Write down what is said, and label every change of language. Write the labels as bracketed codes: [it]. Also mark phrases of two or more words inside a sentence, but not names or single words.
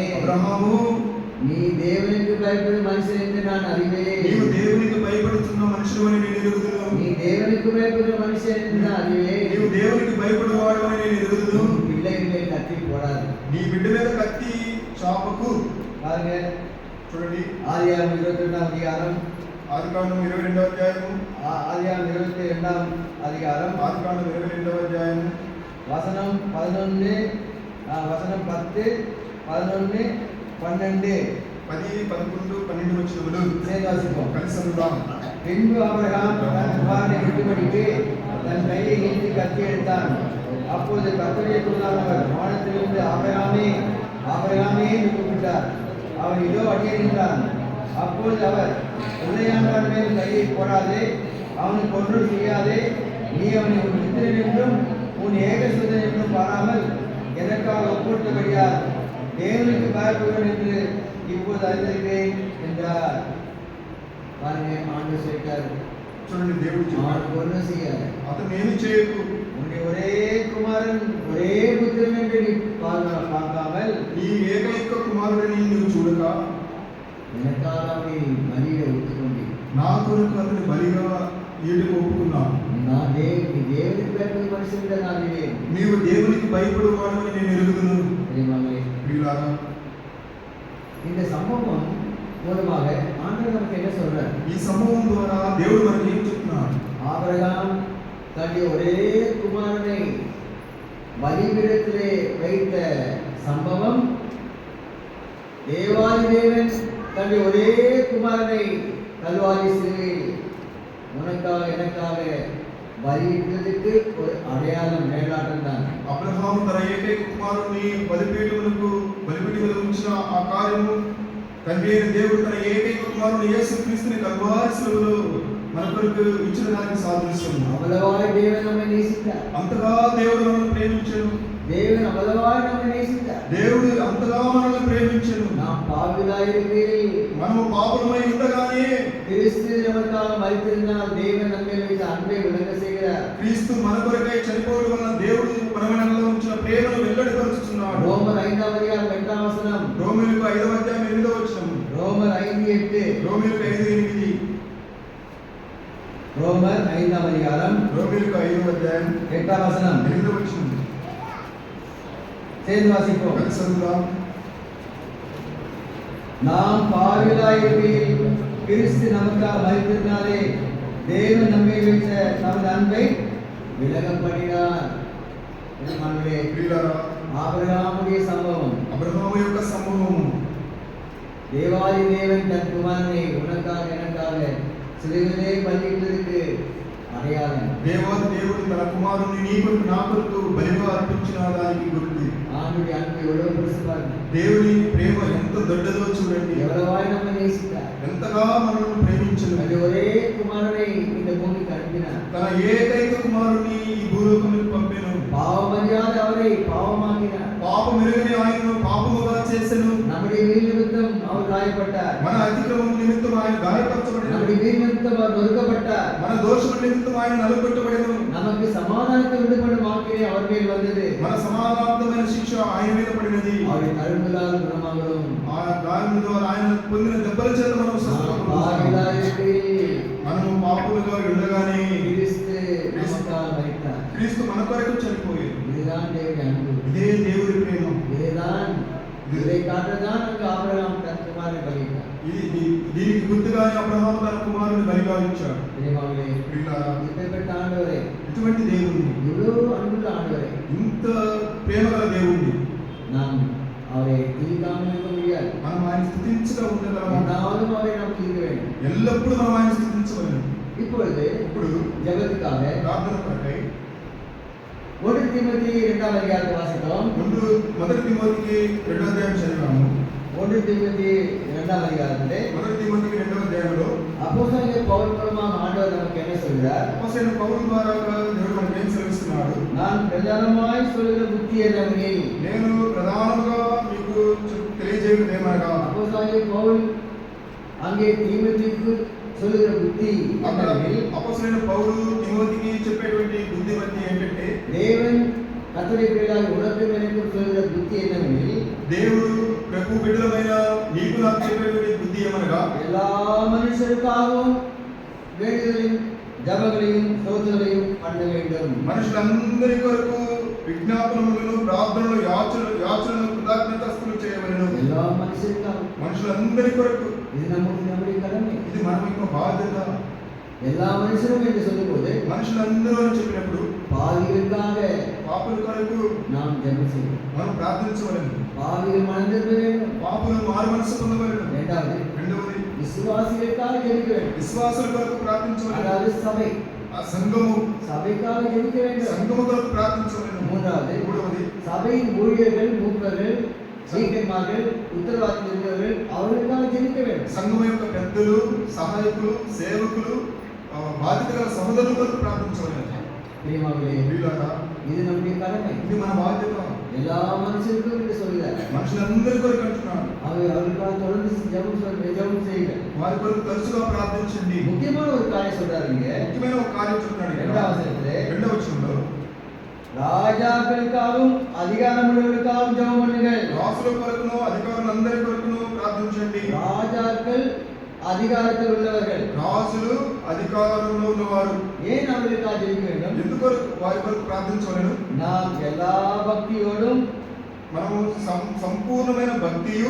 [te] అబ్రహాము, [ta] நீ தேவனுக்கு பயப்படும் மனுஷன் என்று நான் அறிவேன். [te] నీవు దేవునికి భయపడుతున్న మనుషుడని నేను ఎరుగుదును. [ta] நீ தேவனுக்கு பயப்படும் மனுஷன் என்று நான் அறிவேன். [te] నీవు దేవునికి భయపడువాడని నేను ఎరుగుదును. [ta] பிள்ளைகளை கட்டி போடாது. [te] నీ బిడ్డ మీద కత్తి చాపకు. [ta] பாருங்க, [te] చూడండి, [ta] ஆதியாகமம் 22ஆம் அதிகாரம், [te] ఆదికాండం 22వ అధ్యాయము, [ta] ஆதியாகமம் 22ஆம் அதிகாரம், [te] ఆదికాండం 22వ అధ్యాయము, [ta] வசனம் 11, வசனம் 10, 11, 12 [te] 10, 11, 12 వచనములు [ta] சேர்ந்து வாசிப்போம். [te] కలిసి చదువుదాం. [ta] பின்பு ஆபிரகாம் தன் குமாரனை விட்டுபடிக்கு தன் கையை நீட்டி கத்தி எடுத்தான். அப்போது கர்த்தருடைய தூதனானவர் வானத்திலிருந்து ஆபிரகாமே, ஆபிரகாமே என்று கூப்பிட்டார். அவன் இதோ அடியே நின்றான். அப்பொழுது அவர், பிள்ளையாண்டான் மேல் கையை போடாதே, அவனுக்கு ஒன்றும் செய்யாதே, நீ அவனை உன் மித்திரன் என்றும் உன் ஏகசுதன் என்றும் பாராமல் எனக்காக ஒப்புவிட்டபடியால் தேவனுக்கு பயப்படுவேன் என்று இப்போது அறிந்திருக்கிறேன் என்றார். பாருங்க, ஆண்டவர் சொல்லிட்டார், [te] చూడండి, దేవుడు చెప్పాడు, [ta] ஒன்றும் செய்யாது, [te] అతను ఏమి చేయకు. [ta] உன்னுடைய ஒரே குமாரன் ஒரே புத்திரன் என்று நீ பார்க்காமல் [te] నీ ఏకైక కుమారుడిని నువ్వు చూడక [ta] எனக்காக அவனை பலியிட ஒத்துக்கொண்டு [te] నా కొరకు అతని బలిగా ఈడుకు ఒప్పుకున్నాను. [ta] நான் நீ தேவனுக்கு பயப்படும் மனுஷன் என்று நான் அறிவேன். [te] నీవు దేవునికి భయపడువాడని నేను ఎరుగుదును. [ta] தெரியுமாங்களே, [te] ప్రియులారా, [ta] இந்த சம்பவம் மூலமாக ஆண்டவர் நமக்கு என்ன சொல்றார்? [te] ఈ సంభవం ద్వారా దేవుడు మనకి ఏం చెప్తున్నాడు? [ta] ஆபிரகாம் தன்னுடைய ஒரே குமாரனை பலிபீடத்திலே வைத்த சம்பவம், தேவாதி தேவன் தன்னுடைய ஒரே குமாரனை கல்வாரி சிலுவையில் உனக்காக எனக்காக బలిயிடுவதற்கு ஒரு அடையாளம் மேலாட்டம் தான். [te] అబ్రహాము తన ఏకైక కుమారుని బలిపీఠములకు బలిపీఠం మీద ఉంచిన ఆ కార్యము తండ్రి అయిన దేవుడు తన ఏకైక కుమారుని యేసుక్రీస్తుని కల్వారి శిలువలో మన కొరకు ఇచ్చిన దానికి సాదృశ్యం. [ta] அவ்வளவாய் தேவன் நம்மை நேசித்தார். [te] అంతగా దేవుడు మనల్ని ప్రేమించెను. [ta] தேவன் அவ்வளவாய் நம்மை நேசித்தார். [te] దేవుడు అంతగా మనల్ని ప్రేమించెను. [ta] நாம் பாவிகளாயிருக்கையில் [te] మనము పాపులమై ఉండగానే [ta] கிறிஸ்து நமக்காக மரித்திருந்தால் தேவன் நம்ம மேல் வைத்த அன்பை விளங்க செய்கிறார். [te] క్రీస్తు మన కొరకై చనిపోవడం వలన దేవుడు మన మనలో ఉంచిన ప్రేమను వెల్లడిపరుచుచున్నాడు. రోమర్ 5వ అధ్యాయం 2వ వచనం. రోమీయులకు 5వ అధ్యాయం 8వ వచనం. రోమర్ 5:8. రోమీయులకు 5:8. రోమర్ 5వ అధ్యాయం రోమీయులకు 5వ అధ్యాయం 8వ వచనం. 8వ వచనం. [ta] சேர்ந்து வாசிப்போம். [te] కలిసి చదువుదాం. [ta] நாம் பாவிகளாயிருக்கையில் கிறிஸ்து நமக்காக மரித்திருந்தாலே தேவன் நம்மை வைத்த தமது அன்பை விலகப் பண்ணினார். பிரியமானவர்களே, [te] ప్రియులారా, [ta] ஆபிரகாமுடைய சம்பவம், [te] అబ్రహాము యొక్క సంభవం, [ta] தேவாதி தேவன் தன் குமாரனை உனக்காக எனக்காக சிலுவையிலே பலியிட்டதற்கு அடையாளம். [te] దేవాది దేవుడు తన కుమారుని నీ కొరకు నా కొరకు బలిగా అర్పించిన దానికి గుర్తు. [ta] ஆண்டுடைய அன்பை எவ்வளவு பெருசு பாருங்க. [te] దేవుని ప్రేమ ఎంత దొడ్డదో చూడండి. [ta] எவ்வளவாய் நம்மை நேசித்தார். [te] ఎంతగా మనల్ని ప్రేమించను. [ta] அந்த ஒரே குமாரனை இந்த பூமிக்கு அனுப்பினார். [te] తన ఏకైక కుమారుని ఈ భూలోకములకు పంపెను. [ta] பாவமறியாத அவரை பாவமாக்கினார். [te] పాపం ఎరుగని ఆయనను పాపముగా చేసెను. [ta] நம்முடைய வீண் நிமித்தம் அவர் காயப்பட்டார். [te] మన అతిక్రమం నిమిత్తం ఆయన గాయపరచబడెను. [ta] நம்முடைய வீண் நிமித்தம் அவர் நொறுக்கப்பட்டார். [te] మన దోషముల నిమిత్తం ఆయన నలుగొట్టబడెను. [ta] நமக்கு சமாதானத்தை உண்டு பண்ணும் வாக்கினை அவர் மேல் வந்தது. [te] మన సమాధానమైన శిక్ష ఆయన మీద పడినది. [ta] அவருடைய தழும்புகளால் குணமாகிறோம். [te] ఆ గాయముల ద్వారా ఆయన పొందిన దెబ్బల చేత మనం మనము పాపులుగా ఉండగానే [ta] கிறிஸ்து நமக்காக மரித்தார். [te] క్రీస్తు మన కొరకు చనిపోయాడు. [ta] இதுதான் தேவனுடைய அன்பு. [te] ఇదే దేవుడి ప్రేమ. [ta] இதை காட்டுதான் அங்கு ஆபிரகாம் தன் குமாரனை பலியிட்டார். [te] దీనికి గుర్తుగానే అబ్రహాము తన కుమారుని బలిగా ఇచ్చాడు. ప్రియులారా, [ta] இப்பேற்பட்ட ஆண்டவரே, [te] ఇటువంటి దేవుణ్ణి, [ta] இவ்வளவு அன்புள்ள ஆண்டவரே, [te] ఇంత ప్రేమ గల దేవుణ్ణి [ta] நாம் அவரை துதிக்காமல் இருக்க முடியாது. [te] మనం ఆయన స్తుతించగా ఉండగలమా? [ta] எந்நாளும் அவரை நாம் துதிக்க வேண்டும். [te] ఎల్లప్పుడూ మనం ఆయన స్తుతించవలెను. [ta] இப்பொழுது ஜெபத்துக்காக [te] ప్రార్థన కొరకై 1 தீமோத்தேயு 2వ అధ్యాయం వాసిద్దాం. మొదటి తిమోతికి 2వ అధ్యాయం చదివాము. 1 தீமோத்தேயு 2వ అధ్యాయంలో మొదటి తిమోతికి 2వ అధ్యాయంలో [ta] அப்போஸ்தலனாகிய பவுல் மூலமாக ஆண்டவர் நமக்கு என்ன சொல்கிறார்? [te] అపోస్తలుడైన పౌలు ద్వారా దేవుడు మనకు ఏం సెలవిస్తున్నాడు? [ta] நான் பிரதானமாய் சொல்லுகிற புத்தி என்னவெனில், [te] నేను ప్రధానంగా మీకు తెలియజేయున్నది ఏమనగా, [ta] அப்போஸ்தலனாகிய பவுல் அங்கே தீமோத்தேயுக்கு சொல்லுகிற புத்தி என்னவெனில், [te] అపోస్తలుడైన పౌలు తిమోతికి చెప్పేటువంటి బుద్ధిమతి ఏంటంటే, [ta] தேவன் கர்த்தருடைய பிள்ளைகளாகிய உனக்கும் எனக்கும் சொல்லுகிற புத்தி என்னவெனில், [te] దేవుడు ప్రభు బిడ్డలమైన నీకు నాకు చెప్పేటువంటి బుద్ధి ఏమనగా, [ta] எல்லா மனுஷருக்காகவும் வேண்டுதலையும் ஜபங்களையும் ஸ்தோத்திரங்களையும் பண்ண வேண்டும். [te] మనుషులందరి కొరకు విజ్ఞాపనములను ప్రార్థనలు యాచనలు కృతజ్ఞతాస్తుతులు చేయవలెను. [ta] எல்லா மனுஷருக்காகவும், [te] మనుషులందరి కొరకు [ta] இது நம்முடைய கடமை. [te] ఇది మన యొక్క బాధ్యత. [ta] எல்லா மனுஷரும் என்று சொல்லும்போது [te] మనుషులందరూ అని చెప్పినప్పుడు [ta] பாவிகளுக்காக [te] పాపుల కొరకు [ta] நாம் ஜெபம் செய்வோம். [te] మనం ప్రార్థించవలెను. [ta] பாவிகள் மனம் திரும்ப வேண்டும். [te] పాపులు మారు మనసు పొందవలెను. రెండవది విశ్వాసులకాக [ta] ஜெபிக்க வேண்டும். [te] విశ్వాసుల కొరకు ప్రార్థించవలెను. [ta] அதாவது சபை, [te] ఆ సంఘము, [ta] சபைக்காக ஜெபிக்க வேண்டும். [te] సంఘము కొరకు ప్రార్థించవలెను. [ta] மூன்றாவது சபையின் ஊழியர்கள், மூப்பர்கள், சீக்கிரமார்கள், உத்தரவாதத்தில் இருக்கிறவர்கள் அவர்களுக்காக ஜெபிக்க வேண்டும். [te] సంఘం యొక్క పెద్దలు, సహాయకులు, సేవకులు, బాధ్యత గల సహోదరుల కొరకు ప్రార్థించవలెను. ప్రియులారా, [ta] இது நம்முடைய கடமை. [te] ఇది మన బాధ్యత. [ta] எல்லா மனுஷருக்கும் என்று சொல்கிறார். [te] మనుషులందరి కొరకు అంటున్నాడు. [ta] அவர்களுக்காக தொடர்ந்து ஜெபம் செய்யுங்க. [te] వారి కొరకు తరచుగా ప్రార్థించండి. [ta] முக்கியமான ஒரு காரியம் சொல்றாரு இங்க. [te] ముఖ్యమైన ఒక కార్యం చెప్తున్నాడు. రెండవ వచనంలో [ta] ராஜாக்களுக்காகவும் அதிகாரமுள்ளவர்களுக்காகவும் ஜெபம் பண்ணுங்கள். [te] రాజుల కొరకును అధికారులందరి కొరకును ప్రార్థించండి. [ta] ராஜாக்கள் அதிகாரத்தில் உள்ளவர்கள், [te] రాజులు అధికారంలో ఉన్నవారు [ta] ஏன் அவர்களுக்காக ஜெபிக்க வேண்டும்? [te] ఎందుకు వారి కొరకు ప్రార్థించవలెను? [ta] நாம் எல்லா பக்தியோடும், [te] మనము సంపూర్ణమైన భక్తియు